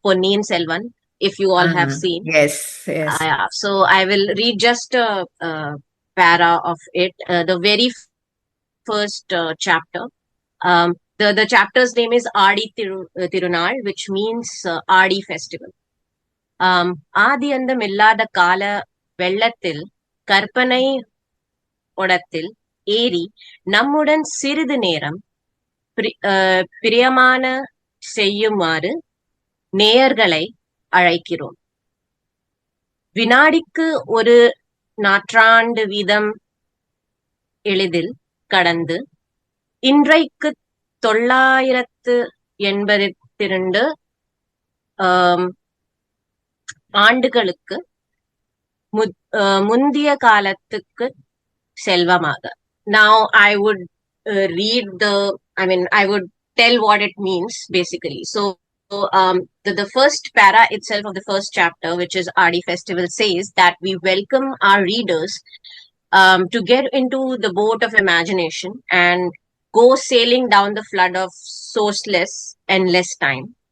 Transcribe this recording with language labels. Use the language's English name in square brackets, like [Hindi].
[English] Ponniyin Selvan, if you all have seen. Yes, yes. Yeah, so I will read just a para of it. The very first chapter. The chapter's name is Tirunal, which means Adi festival. [Tamil] ஆதி அந்தம் இல்லாத கால வெள்ளத்தில் கற்பனை ஓடத்தில் ஏறி நம்முடன் சிறிது நேரம் பிரியமான செய்யுமாறு நேயர்களை அழைக்கிறோம். வினாடிக்கு ஒரு நாற்றாண்டு வீதம் எளிதில் கடந்து இன்றைக்கு 982 ஆண்டுகளுக்கு முந்திய காலத்துக்கு செல்வமாக. [English] Now I would read I would tell what it means basically. So the first para itself of the first chapter, which is Adi Festival, says that we welcome our readers to get into the boat of imagination and go sailing down the flood of sourceless, endless time.